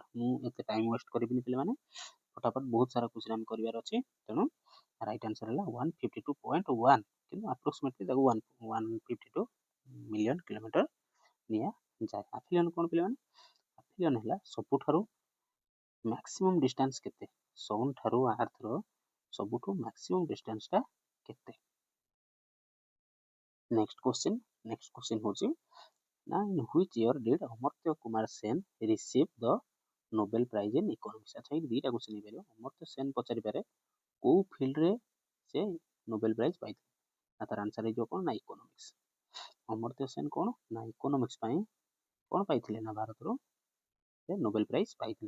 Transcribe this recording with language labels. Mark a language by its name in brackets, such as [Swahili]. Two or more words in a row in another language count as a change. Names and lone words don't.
[Odia] ମୁଁ ଏତେ [English] time waste [Odia] କରିବିନି ପିଲାମାନେ, ଫଟାଫଟ ବହୁତ ସାରା କ୍ୱେଶ୍ଚିନ୍ ଆମେ କରିବାର ଅଛି, ତେଣୁ [English] right answer [Odia] ହେଲା 152.1, କିନ୍ତୁ ଆପ୍ରୋକ୍ସିମେଟଲି ତାକୁ 152 [English] million kilometre [Odia] ନିଆଯାଏ। ଆଫେଲିୟନ୍ କ'ଣ ପିଲାମାନେ? ଆଫେଲିୟନ୍ ହେଲା ସବୁଠାରୁ [English] maximum distance [Odia] କେତେ, ସନ୍ ଠାରୁ ଆର୍ଥର ସବୁଠୁ ମ୍ୟାକ୍ସିମମ୍ ଡିଷ୍ଟାନ୍ସଟା କେତେ? [English] next question [Odia] ହେଉଛି ନା [English] in which year did ଅମର୍ତ୍ୟ କୁମାର ସେନ receive the Nobel Prize in Economics? [Odia] ଆଚ୍ଛା ଏଇ ଦୁଇଟା କ୍ୱେଶ୍ଚିନ୍ ହେଇପାରିବ। ଅମର୍ତ୍ୟ ସେନ ପଚାରିପାରେ କେଉଁ ଫିଲ୍ଡରେ ସେ ନୋବେଲ ପ୍ରାଇଜ୍ ପାଇଥିଲେ, ନା ତାର ଆନ୍ସର୍ ହେଇଯିବ କ'ଣ ନା ଇକୋନୋମିକ୍ସ। ଅମର୍ତ୍ୟ ସେନ କ'ଣ ନା ଇକୋନୋମିକ୍ସ ପାଇଁ କ'ଣ ପାଇଥିଲେ ନା ଭାରତରୁ ସେ ନୋବେଲ ପ୍ରାଇଜ୍ ପାଇଥିଲେ।